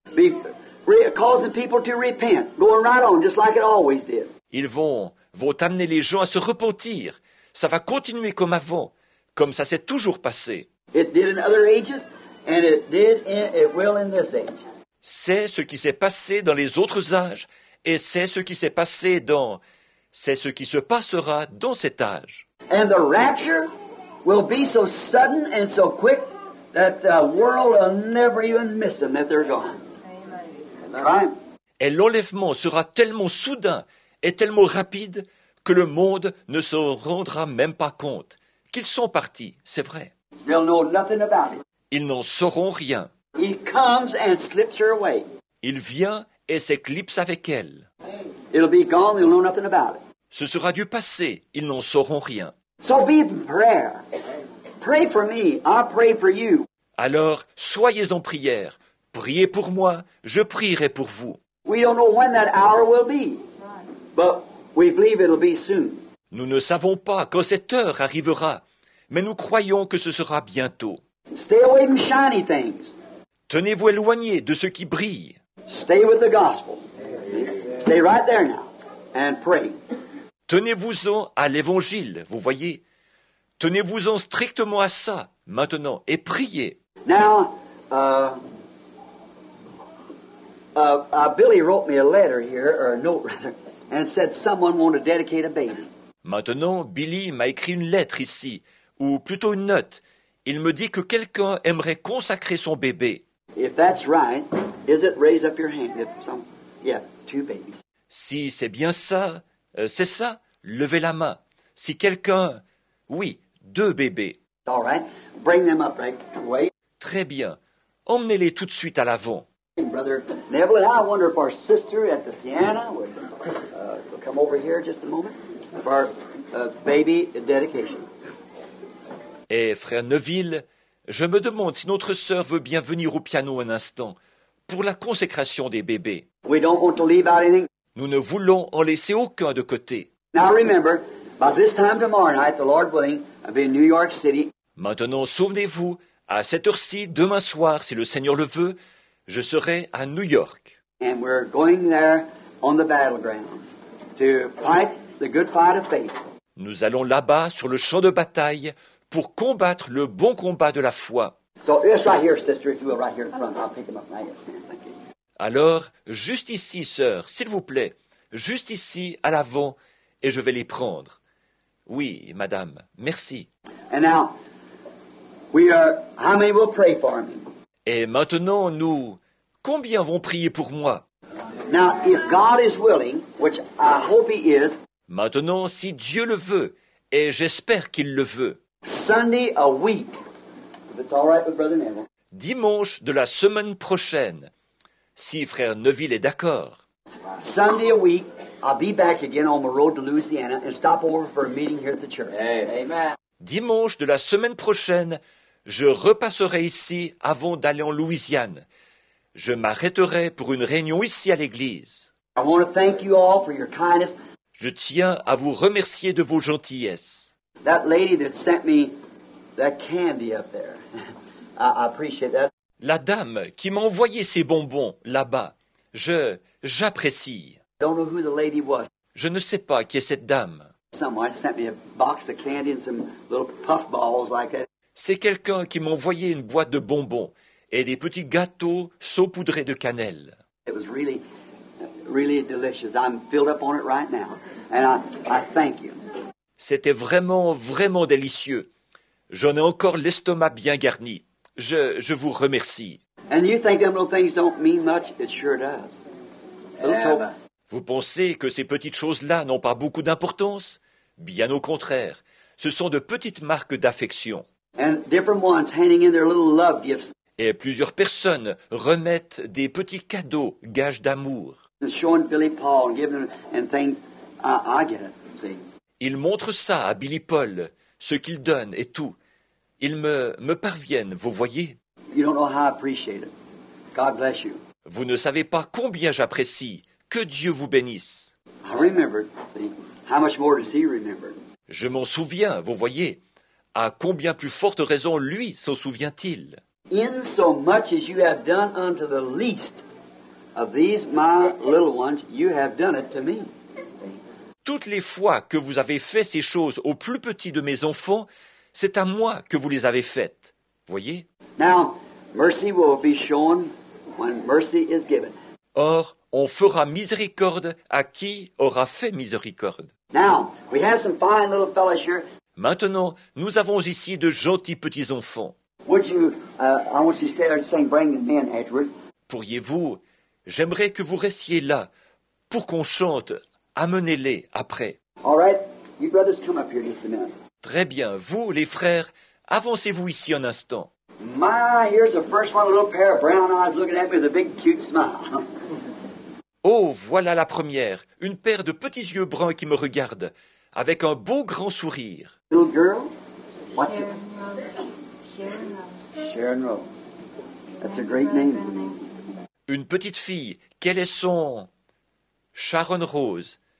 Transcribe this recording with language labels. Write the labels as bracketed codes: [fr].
[en] Be causing people to repent, going right on, just like it always did. [fr] Ils vont amener les gens à se repentir. Ça va continuer comme avant, comme ça s'est toujours passé. [en] It did in other ages, and it will in this age. [fr] C'est ce qui s'est passé dans les autres âges, et c'est ce qui se passera dans cet âge. [en] And the rapture will be so sudden and so quick that the world will never even miss them that they're gone. Right? [fr] Et l'enlèvement sera tellement soudain et tellement rapide que le monde ne se rendra même pas compte qu'ils sont partis, c'est vrai. [en] They'll know nothing about it. [fr] Ils n'en sauront rien. [en] He comes and slips her away. [fr] Il vient et s'éclipse avec elle. [en] It'll be gone, they'll know nothing about it. [fr] Ce sera du passé, ils n'en sauront rien. [en] So be in prayer. Pray for me, I pray for you. [fr] Alors, soyez en prière. Priez pour moi, je prierai pour vous. [en] We don't know when that hour will be, but we believe it'll be soon. [fr] Nous ne savons pas quand cette heure arrivera, mais nous croyons que ce sera bientôt. [en] Stay away from shiny things. [fr] Tenez-vous éloignés de ce qui brille. [en] Stay with the gospel. Stay right there now and pray. [fr] Tenez-vous-en à l'évangile, vous voyez. Tenez-vous-en strictement à ça, maintenant, et priez. [en] Now, Billy wrote me a letter here, or a note rather, and said someone wanted to dedicate a baby. [fr] Maintenant, Billy m'a écrit une lettre ici, ou plutôt une note. Il me dit que quelqu'un aimerait consacrer son bébé. [en] If that's right, is it raise up your hand? Yeah, 2 babies. [fr] Si c'est bien ça, c'est ça, levez la main. Si quelqu'un... Oui, 2 bébés. [en] All right, bring them up right away. [fr] Très bien. Emmenez-les tout de suite à l'avant. [en] Brother Neville, and I wonder if our sister at the piano would come over here just a moment for our baby dedication. [fr] Et frère Neville, je me demande si notre sœur veut bien venir au piano un instant pour la consécration des bébés. [en] We don't want to leave out anything. [fr] Nous ne voulons en laisser aucun de côté. [en] Now remember, by this time tomorrow night, the Lord willing, I'll be in New York City. [fr] Maintenant, souvenez-vous, à cette heure-ci, demain soir, si le Seigneur le veut, je serai à New York. [en] And we're going there on the battleground to fight the good fight of faith. [fr] Nous allons là-bas, sur le champ de bataille, pour combattre le bon combat de la foi. [en] So just right here, sister, if you will, right here in front. I'll pick them up. Yes, ma'am. Thank you. [fr] Alors, juste ici, sœur, s'il vous plaît, juste ici, à l'avant, et je vais les prendre. Oui, madame, merci. [en] And now, how many will pray for me? [fr] Et maintenant, combien vont prier pour moi? [en] Now, if God is willing, which I hope He is, [fr] Maintenant, si Dieu le veut, et j'espère qu'il le veut, [en] Sunday a week, if it's all right with Brother Neville, [fr] dimanche de la semaine prochaine, si frère Neville est d'accord, [en] Sunday a week, I'll be back again on the road to Louisiana and stop over for a meeting here at the church. Amen. [fr] dimanche de la semaine prochaine, Je repasserai ici avant d'aller en Louisiane. Je m'arrêterai pour une réunion ici à l'église. [en] I want to thank you all for your kindness. [fr] Je tiens à vous remercier de vos gentillesses. [en] That lady that sent me that candy up there, I appreciate that. [fr] La dame qui m'a envoyé ces bonbons là-bas, j'apprécie. [en] Don't know who the lady was. [fr] Je ne sais pas qui est cette dame. [en] Someone sent me a box of candy and some little puff balls like that. [fr] C'est quelqu'un qui m'a envoyé une boîte de bonbons et des petits gâteaux saupoudrés de cannelle. [en] It was really delicious. I'm filled up on it right now, and I thank you. [fr] C'était vraiment, vraiment délicieux. J'en ai encore l'estomac bien garni. Je vous remercie. [en] And you think them little things don't mean much? It sure does. [fr] Vous pensez que ces petites choses-là n'ont pas beaucoup d'importance? Bien au contraire, ce sont de petites marques d'affection. [en] And different ones handing in their little love gifts [fr] Et plusieurs personnes remettent des petits cadeaux, gages d'amour. [en] and showing Billy Paul and giving them and things. I get it. See. [fr] Ils montrent ça à Billy Paul, ce qu'ils donnent et tout. Ils me parviennent, vous voyez? [en] You don't know how I appreciate it. God bless you. [fr] Vous ne savez pas combien j'apprécie. Que Dieu vous bénisse. [en] I remembered. See, how much more does he remember? [fr] Je m'en souviens, vous voyez. À combien plus forte raison lui s'en souvient-il? [en] In so much as you have done unto the least of these my little ones, you have done it to me. [fr] Toutes les fois que vous avez fait ces choses au plus petit de mes enfants, c'est à moi que vous les avez faites. Voyez? [en] Now, mercy will be shown when mercy is given. [fr] Or, on fera miséricorde à qui aura fait miséricorde. [en] Now, we have some fine little fellas here. [fr] Maintenant, nous avons ici de gentils petits-enfants. [en] Would you, I want you to stay there and sing Bring the Men afterwards. [fr] Pourriez-vous, j'aimerais que vous restiez là pour qu'on chante, amenez-les après. [en] All right? You brothers come up here just a minute. [fr] Très bien, vous, les frères, avancez-vous ici un instant. [en] My, here's the first one, a little pair of brown eyes looking at me with a big cute smile. [fr] Oh, voilà la première, une paire de petits yeux bruns qui me regardent, avec un beau grand sourire. [en] Little girl? What's it? Sharon Rose. Sharon Rose. That's a great name. [fr] Une petite fille, quel est son... Sharon Rose.